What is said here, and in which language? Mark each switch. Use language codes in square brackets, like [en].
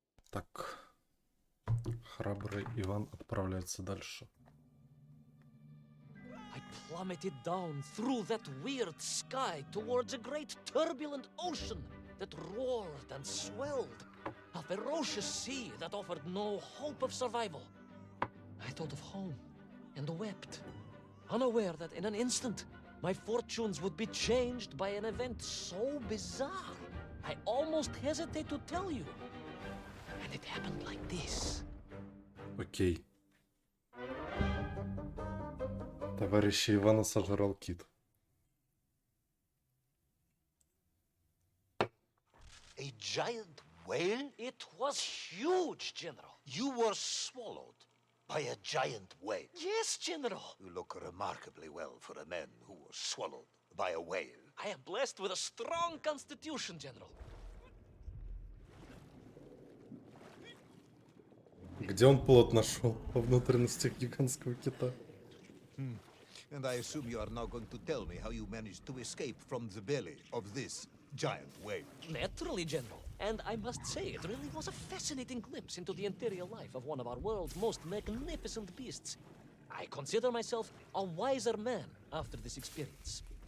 [ru] Так. Храбрый Иван отправляется дальше. [en] I plummeted down through that weird sky towards a great turbulent ocean that roared and swelled. A ferocious sea that offered no hope of survival. I thought of home and wept, unaware that in an instant my fortunes would be changed by an event so bizarre I almost hesitate to tell you. And it happened like this. [ru] Окей. Товарища Ивана сожрал кит. [en] A giant whale? It was huge, General. You were swallowed by a giant whale. Yes, General. You look remarkably well for a man who was swallowed by a whale. I am blessed with a strong constitution, General. [ru] Где он плод нашел? Во внутренностях гигантского кита. [en] And I assume you are now going to tell me how you managed to escape from the belly of this giant whale. Naturally, General. And I must say, it really was a fascinating glimpse into the interior life of one of our world's most magnificent beasts. I consider myself a wiser man after this experience.